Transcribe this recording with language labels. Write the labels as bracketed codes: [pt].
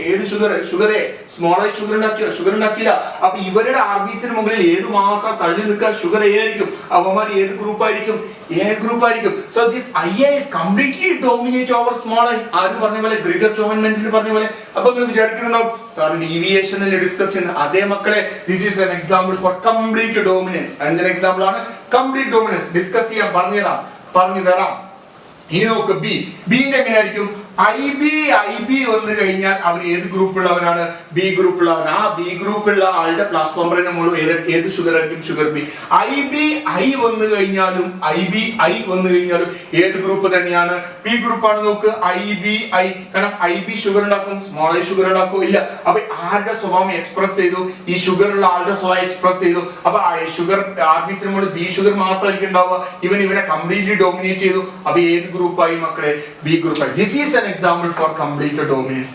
[ml] ഏത് sugar small I sugar ഉണ്ടാക്കിയില്ല. അപ്പൊ ഇവരുടെ RBCയുടെ മുകളിൽ ഏത് മാത്രം തള്ളി നിൽക്കുക? ഷുഗർ എ ആയിരിക്കും. അവന്മാർ ഏത് ഗ്രൂപ്പ് ആയിരിക്കും? എ ഗ്രൂപ്പ് ആയിരിക്കും. [en] So this I is completely dominate over small i. [ml] ആര് പറഞ്ഞ പോലെ? ഗ്രിഗർ ജോഹൻ മെന്റൽ പറഞ്ഞ പോലെ. അപ്പൊ നിങ്ങൾ വിചാരിക്കുന്നുണ്ടാവും, സാർ ഡീവിയേഷനിൽ ഡിസ്കസ് ചെയ്യുന്ന അതേ മക്കളെ, [en] This is an example for complete dominance. [ml] എന്തൊരു എക്സാമ്പിൾ ആണ്? Complete dominance. ഡിസ്കസ് ചെയ്യാൻ പറഞ്ഞു തരാം. ഇനി നോക്ക്, ബിന്റെ എങ്ങനെയായിരിക്കും? ഐ ബി വന്നു കഴിഞ്ഞാൽ അവർ ഏത് ഗ്രൂപ്പുള്ളവരാണ്? ബി ഗ്രൂപ്പുള്ളവരാണ്. ആ ബി ഗ്രൂപ്പുള്ള ആളുടെ പ്ലാസ്മ മെമ്പറിന്റെ മുകളിൽ ഏത് ഷുഗർ ആയിരിക്കും? Sugar B. ഐ വന്നു കഴിഞ്ഞാലും ഐ വന്നു കഴിഞ്ഞാലും ഏത് ഗ്രൂപ്പ് തന്നെയാണ്? ബി ഗ്രൂപ്പാണ്. നോക്ക്, ഐ കാരണം ഐ ഷുഗർ ഉണ്ടാക്കും, സ്മോൾ ഐ ഷുഗർ ഉണ്ടാക്കും? ഇല്ല. അപ്പൊ ആരുടെ സ്വഭാവം എക്സ്പ്രസ് ചെയ്തു? ഈ ഷുഗർ ഉള്ള ആളുടെ സ്വഭാവം എക്സ്പ്രസ് ചെയ്തു. അപ്പൊ ഷുഗർ RBCയുടെ മുകളിൽ ബി ഷുഗർ മാത്രമായിരിക്കും ഉണ്ടാവുക. ഇവനെ കംപ്ലീറ്റ്ലി ഡോമിനേറ്റ് ചെയ്തു. അപ്പൊ ഏത് ഗ്രൂപ്പായി മക്കളെ? ബി ഗ്രൂപ്പായി. [en] This is an example for complete dominance.